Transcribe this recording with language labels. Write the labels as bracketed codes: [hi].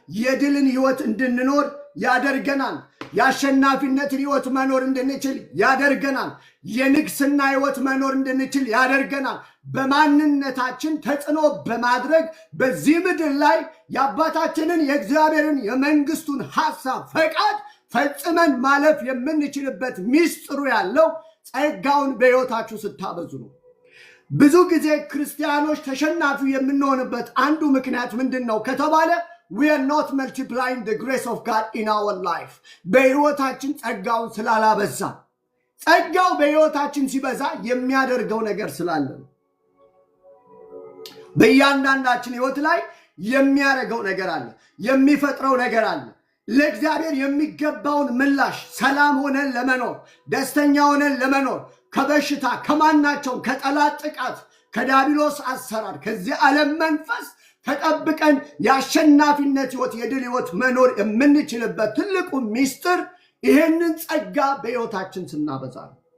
[am] የድልን ሕይወት እንድንኖር ያደርገናል። የአሸናፊነትን ሕይወት መኖር እንድንችል ያደርገናል። የንግስና ሕይወት መኖር እንድንችል ያደርገናል። በማንነታችን ተጽዕኖ በማድረግ በዚህ ምድር ላይ የአባታችንን የእግዚአብሔርን የመንግስቱን ሐሳብ ፈቃድ ፈጽመን ማለፍ የምንችልበት ሚስጥሩ ያለው ጸጋውን በሕይወታችሁ ስታበዙ ነው። ብዙ ጊዜ ክርስቲያኖች ተሸናፊ የምንሆንበት አንዱ ምክንያት ምንድን ነው ከተባለ [en] we are not multiplying the grace of God in our life. [am] በሕይወታችን ጸጋውን ስላላበዛ ጸጋው በሕይወታችን ሲበዛ የሚያደርገው ነገር ስላለ በእያንዳንዳችን ሕይወት ላይ የሚያደርገው ነገር አለ፣ የሚፈጥረው ነገር አለ። ለእግዚአብሔር የሚገባውን ምላሽ ሰላም ሆነን ለመኖር ደስተኛ ሆነን ለመኖር ከበሽታ ከማናቸው ከጠላት ጥቃት ከዲያብሎስ አሰራር ከዚህ ዓለም መንፈስ ተጠብቀን የአሸናፊነት ሕይወት የድል ሕይወት መኖር የምንችልበት ትልቁ ሚስጥር ይህንን ጸጋ በሕይወታችን ስናበዛ ነው።